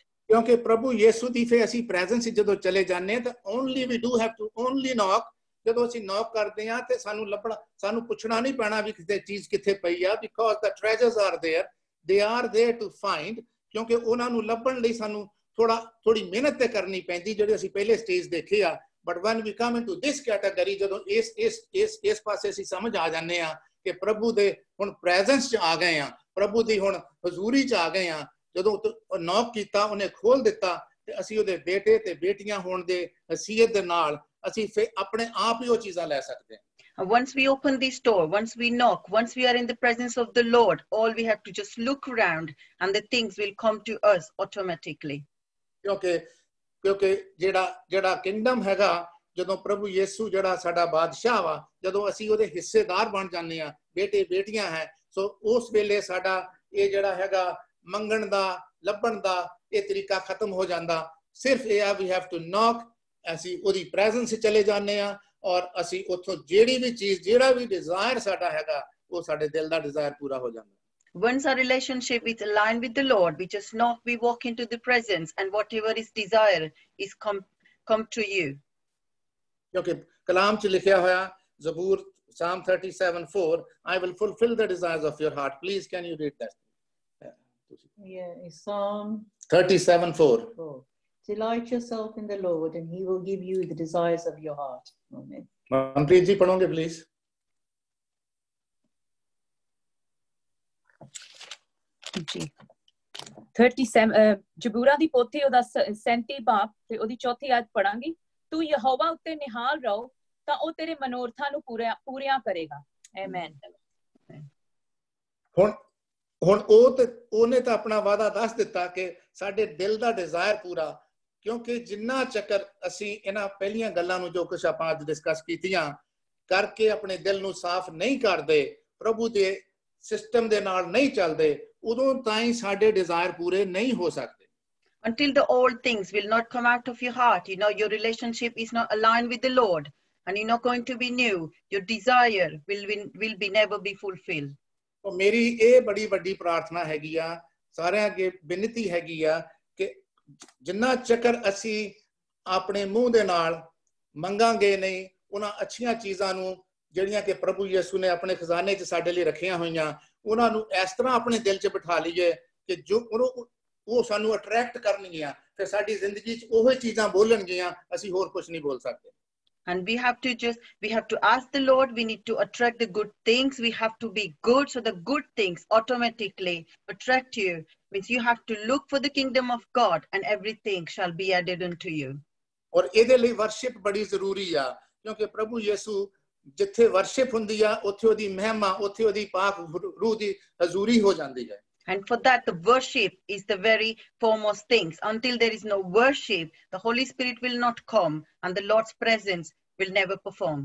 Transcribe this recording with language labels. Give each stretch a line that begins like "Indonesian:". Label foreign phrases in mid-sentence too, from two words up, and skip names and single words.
Punjabi: ਕਿਉਂਕਿ ਪ੍ਰਭੂ ਯਿਸੂ ਦੀ ਫਿਰ ਅਸੀਂ ਪ੍ਰੈਜ਼ੈਂਸ ਜਦੋਂ ਚਲੇ ਜਾਂਦੇ ਤਾਂ
English: only we do have to only knock,
Punjabi: ਜਦੋਂ ਅਸੀਂ ਨੌਕ ਕਰਦੇ ਆ ਤੇ ਸਾਨੂੰ ਪੁੱਛਣਾ ਨਹੀਂ ਪੈਣਾ ਵੀ ਕਿਤੇ ਚੀਜ਼ ਕਿੱਥੇ ਪਈ ਆ,
English: because the treasures are there, they are there to find,
Punjabi: ਕਿਉਂਕਿ ਉਹਨਾਂ ਨੂੰ ਲੱਭਣ ਲਈ ਸਾਨੂੰ ਥੋੜੀ ਮਿਹਨਤ ਤੇ ਕਰਨੀ ਪੈਂਦੀ, ਜਿਹੜੇ ਅਸੀਂ ਪਹਿਲੇ ਸਟੇਜ ਦੇਖੇ ਆ।
English: ਬਟ when we come into this category,
Punjabi: ਜਦੋਂ ਇਸ ਪਾਸੇ ਅਸੀਂ ਸਮਝ ਆ ਜਾਂਦੇ ਆ ਕਿ ਪ੍ਰਭੂ ਦੇ ਹੁਣ ਪ੍ਰੈਜ਼ੈਂਸ 'ਚ ਆ ਗਏ ਆ, ਪ੍ਰਭੂ ਦੀ ਹੁਣ ਹਜ਼ੂਰੀ 'ਚ ਆ ਗਏ ਆ, ਜਦੋਂ ਨੌਕ ਕੀਤਾ ਉਹਨੇ ਖੋਲ ਦਿੱਤਾ, ਤੇ ਅਸੀਂ ਉਹਦੇ ਬੇਟੇ ਤੇ ਬੇਟੀਆਂ ਹੋਣ ਦੇ ਹਸੀਅਤ ਦੇ ਨਾਲ ਅਸੀਂ ਫਿਰ ਆਪਣੇ ਆਪ ਹੀ ਉਹ ਚੀਜ਼ਾਂ ਲੈ ਸਕਦੇ ਹਾਂ।
English: Once we open this door, once we knock, once we are in the presence of the Lord, all we have to just look around, and the things will come to us automatically.
Punjabi: ਕਿਉਂਕਿ ਜਿਹੜਾ ਕਿੰਗਡਮ ਹੈਗਾ, ਜਦੋਂ ਪ੍ਰਭੂ ਯਿਸੂ ਜਿਹੜਾ ਸਾਡਾ ਬਾਦਸ਼ਾਹ ਵਾ, ਜਦੋਂ ਅਸੀਂ ਉਹਦੇ ਹਿੱਸੇਦਾਰ ਬਣ ਜਾਂਦੇ ਆ, ਬੇਟੇ ਬੇਟੀਆਂ ਹੈ, ਸੋ ਉਸ ਵੇਲੇ ਸਾਡਾ ਇਹ ਜਿਹੜਾ ਹੈਗਾ ਮੰਗਣ ਦਾ, ਲੱਭਣ ਦਾ ਇਹ ਤਰੀਕਾ ਖਤਮ ਹੋ ਜਾਂਦਾ। ਸਿਰਫ ਇਹ ਆ,
English: we have to knock,
Punjabi: ਅਸੀਂ ਉਹਦੀ ਪ੍ਰੈਜ਼ੈਂਸ 'ਚ ਚਲੇ ਜਾਂਦੇ ਆ, ਔਰ ਅਸੀਂ ਉੱਥੋਂ ਜਿਹੜੀ ਵੀ ਚੀਜ਼ ਜਿਹੜਾ ਵੀ ਡਿਜ਼ਾਇਰ ਸਾਡਾ ਹੈਗਾ ਉਹ ਸਾਡੇ ਦਿਲ ਦਾ ਡਿਜ਼ਾਇਰ ਪੂਰਾ ਹੋ ਜਾਂਦਾ।
English: Once our relationship is aligned with the Lord, we just know we walk into the presence and whatever is desire is come to you.
Punjabi: ਕਿਉਂਕਿ ਕਲਾਮ 'ਚ ਲਿਖਿਆ ਹੋਇਆ ਜ਼ਬੂਰ
English: Psalm 37:4, I will fulfill the desires of your heart. Please, can you read that? Yeah, it's Psalm 37:4. Delight yourself in the Lord, and He will give you the desires of your heart. Amen.
Hindi: Manpreet जी, पढ़ोंगे please.
Punjabi: ਜੀ 37 ਜਬੂਰਾ ਦੀ ਪੋਥੀ ਉਹਦਾ 37 ਬਾਬ ਤੇ ਉਹਦੀ ਚੌਥੀ ਆਇਤ ਪੜਾਂਗੀ। ਤੂੰ ਯਹੋਵਾ ਉੱਤੇ ਨਿਹਾਲ ਰਹੋ ਤਾਂ ਉਹ ਤੇਰੇ ਮਨੋਰਥਾਂ ਨੂੰ ਪੂਰੀਆਂ ਕਰੇਗਾ। ਆਮੇਨ। ਹੁਣ ਉਹਨੇ ਤਾਂ ਆਪਣਾ ਵਾਅਦਾ ਦੱਸ ਦਿੱਤਾ ਕਿ ਸਾਡੇ ਦਿਲ ਦਾ ਡਿਜ਼ਾਇਰ ਪੂਰਾ, ਕਿਉਂਕਿ ਜਿੰਨਾ ਚੱਕਰ ਅਸੀਂ ਇਹਨਾਂ ਪਹਿਲੀਆਂ ਗੱਲਾਂ ਨੂੰ ਜੋ ਕੁਛ ਆਪਾਂ ਅੱਜ ਡਿਸਕਸ ਕੀਤੀਆਂ ਕਰਕੇ ਆਪਣੇ ਦਿਲ ਨੂੰ ਸਾਫ਼ ਨਹੀਂ ਕਰਦੇ, ਪ੍ਰਭੂ ਦੇ ਸਿਸਟਮ ਦੇ ਨਾਲ ਨਹੀਂ ਚੱਲਦੇ, ਉਦੋਂ ਤਾਈਂ ਸਾਡੇ ਡਿਜ਼ਾਇਰ ਪੂਰੇ ਨਹੀਂ ਹੋ ਸਕਦੇ।
English: Until the old things will not come out of your heart, your relationship is not aligned with the Lord, and you're not going to be new. Your desire will be never be fulfilled.
Punjabi: ਤੋ ਮੇਰੀ ਯੇ ਬੜੀ ਬੜੀ ਪ੍ਰਾਰਥਨਾ ਹੈਗੀ ਆ, ਸਾਰਿਆਂ ਅੱਗੇ ਬੇਨਤੀ ਹੈਗੀ ਆ ਕਿ ਜਿੰਨਾ ਚੱਕਰ ਅਸੀ ਅਪਣੇ ਮੂੰਹ ਦੇ ਨਾਲ ਮੰਗਾਂਗੇ ਨਹੀਂ ਉਨ੍ਹਾਂ ਅੱਛੀਆਂ ਚੀਜ਼ਾਂ ਨੂੰ ਜਿਹੜੀਆਂ ਕਿ ਪ੍ਰਭੂ ਯਿਸੂ ਨੇ ਆਪਣੇ ਖਜ਼ਾਨੇ 'ਚ ਸਾਡੇ ਲਈ ਰੱਖੀਆਂ ਹੋਈਆਂ, ਉਹਨਾਂ ਨੂੰ ਇਸ ਤਰ੍ਹਾਂ ਆਪਣੇ ਦਿਲ 'ਚ ਬਿਠਾ ਲਈਏ ਕਿ ਜੋ ਉਹ ਸਾਨੂੰ ਅਟਰੈਕਟ ਕਰਨਗੀਆਂ, ਫਿਰ ਸਾਡੀ ਜ਼ਿੰਦਗੀ 'ਚ ਉਹੀ ਚੀਜ਼ਾਂ ਬੋਲਣਗੀਆਂ, ਅਸੀਂ ਹੋਰ ਕੁਝ ਨਹੀਂ ਬੋਲ ਸਕਦੇ।
English: And we have to ask the Lord, we need to attract the good things, we have to be good, so the good things automatically attract you. Means you have to look for the kingdom of God and everything shall be added unto you.
Punjabi: ਔਰ ਇਹਦੇ ਲਈ ਵਰਸ਼ਿਪ ਬੜੀ ਜ਼ਰੂਰੀ ਆ, ਕਿਉਂਕਿ ਪ੍ਰਭੂ ਯਿਸੂ ਜਿੱਥੇ ਵਰਸ਼ਿਪ ਹੁੰਦੀ ਆ ਉੱਥੇ ਉਹਦੀ ਮਹਿਮਾ, ਉੱਥੇ ਉਹਦੀ ਪਾਕ ਰੂਹ ਦੀ ਹਜ਼ੂਰੀ ਹੋ ਜਾਂਦੀ ਹੈ।
English: And for that, the worship is the very foremost things. Until there is no worship, the Holy Spirit will not come and the Lord's presence will never perform.